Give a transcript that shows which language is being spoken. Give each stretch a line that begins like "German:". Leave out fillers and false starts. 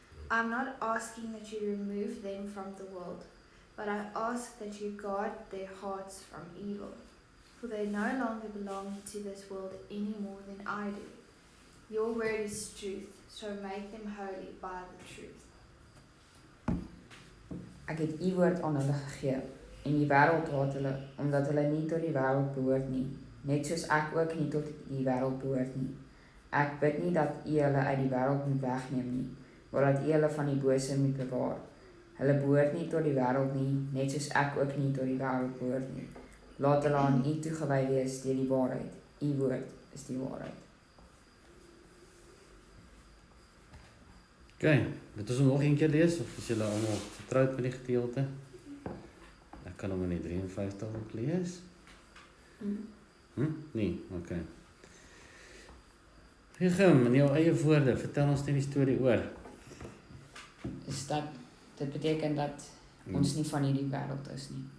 English: I am not asking that you remove them from the world, but I ask that you guard their hearts from evil. For they no longer belong to this world any more than I do. Your word is truth, so make them holy by the truth.
Afrikaans: Ek het u woord aan hulle gegee, en die wêreld haat hulle, omdat hulle nie tot die wêreld behoort nie, net soos ek ook nie tot die wêreld behoort nie. Ek bid nie dat u hulle uit die wêreld moet wegneem nie, maar dat u hulle van die bose moet bewaar. Hulle behoort nie tot die wêreld nie, net soos ek ook nie tot die wêreld behoort nie. Laat hulle aan u toegewy wees deur die waarheid. U woord is die waarheid. Okay, dit is om nog een keer lees, of is julle almal vertroud met die gedeelte? Ek kan hom in die 53 ook lees. Nee, okay. Gem, in jou eie woorde, vertel ons net die storie oor. Dit beteken dat ons nie van hierdie wêreld is nie.